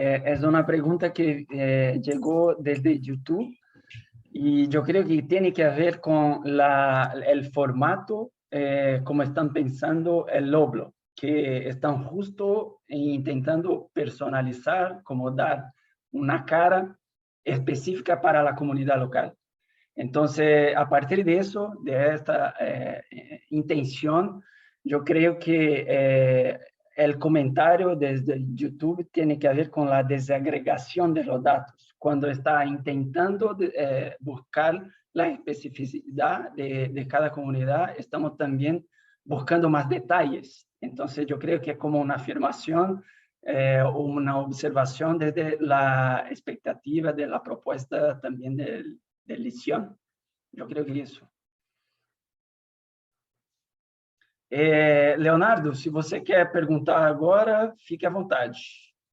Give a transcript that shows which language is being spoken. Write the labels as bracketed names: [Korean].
[Portuguese] É uma pergunta que chegou desde YouTube e eu creio que tem que ver com o formato, como estão pensando o Loblo, que estão justo tentando personalizar, como dar uma cara específica para a comunidade local. [Spanish] Entonces, a partir de eso, de esta intención, yo creo que el comentario desde YouTube tiene que ver con la desagregación de los datos. Cuando está intentando buscar la especificidad de cada comunidad, estamos también buscando más detalles. Entonces, yo creo que es como una afirmación, una observación desde la expectativa de la propuesta también de lição. [Portuguese] Eu creio que isso. Leonardo, se você quer perguntar agora, fique à vontade.